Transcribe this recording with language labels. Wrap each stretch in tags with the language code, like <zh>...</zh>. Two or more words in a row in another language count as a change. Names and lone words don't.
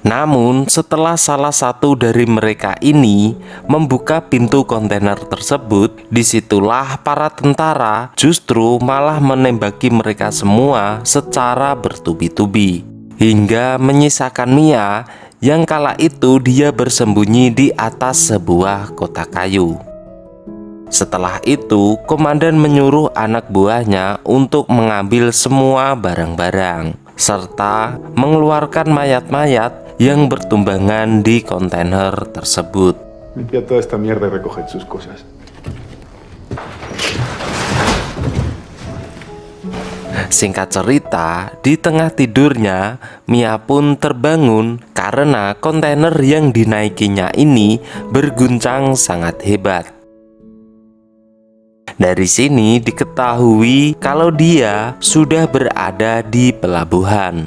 <id>Namun setelah salah satu dari mereka ini membuka pintu kontainer tersebut, disitulah para tentara justru malah menembaki mereka semua secara bertubi-tubi, hingga menyisakan Mia yang kala itu dia bersembunyi di atas sebuah kotak kayu. Setelah itu, komandan menyuruh anak buahnya untuk mengambil semua barang-barang serta mengeluarkan mayat-mayat yang bertumbangan di kontainer tersebut.</id> <es>Limpia toda esta mierda y recoge sus cosas.</es> <id>Singkat cerita, di tengah tidurnya, Mia pun terbangun karena kontainer yang dinaikinya ini berguncang sangat hebat. Dari sini diketahui kalau dia sudah berada di pelabuhan.</id>